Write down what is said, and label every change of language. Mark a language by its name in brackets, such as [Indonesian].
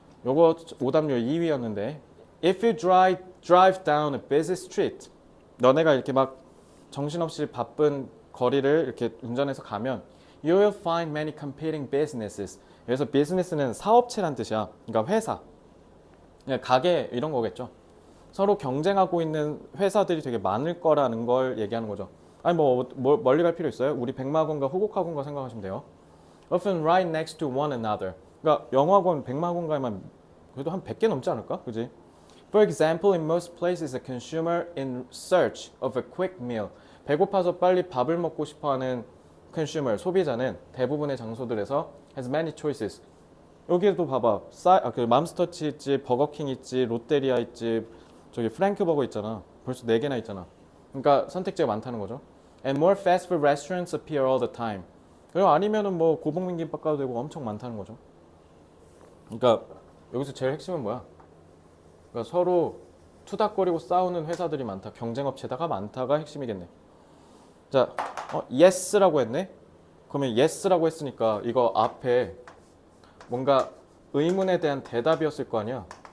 [Korean] 요거 오답률 2위였는데 [English] If you drive down a busy street [Korean] 너네가 이렇게 막 정신없이 바쁜 거리를 이렇게 운전해서 가면 [English] You will find many competing businesses [Korean] 그래서 비즈니스는 사업체란 뜻이야. 그러니까 회사 그냥 가게 이런 거겠죠. 서로 경쟁하고 있는 회사들이 되게 많을 거라는 걸 얘기하는 거죠. 아니 뭐 멀리 갈 필요 있어요? 우리 백마고인가 호국학원가 생각하시면 돼요. [English] Often right next to one another. [Korean] 그러니까 영어학원 백마고인가에만 그래도 한 100개 넘지 않을까? 그지? [English] For example, in most places, a consumer in search of a quick meal. [Korean] 배고파서 빨리 밥을 먹고 싶어하는 consumer, 소비자는 대부분의 장소들에서 [English] has many choices. [Korean] 여기에도 봐봐. 그 맘스터치 있지, 버거킹 있지, 롯데리아 있지, 저기 프랭크버거 있잖아. 벌써 4개나 있잖아. 그러니까 선택지가 많다는 거죠. [English] And more fast food restaurants appear all the time. [Korean] 그리고 아니면은 뭐 고봉민 김밥 가도 되고 엄청 많다는 거죠. 그러니까 여기서 제일 핵심은 뭐야? 그러니까 서로 투닥거리고 싸우는 회사들이 많다. 경쟁업체다가 많다가 핵심이겠네. 자, yes라고 했네. 그러면 yes라고 했으니까 이거 앞에 뭔가 의문에 대한 대답이었을 거 아니야.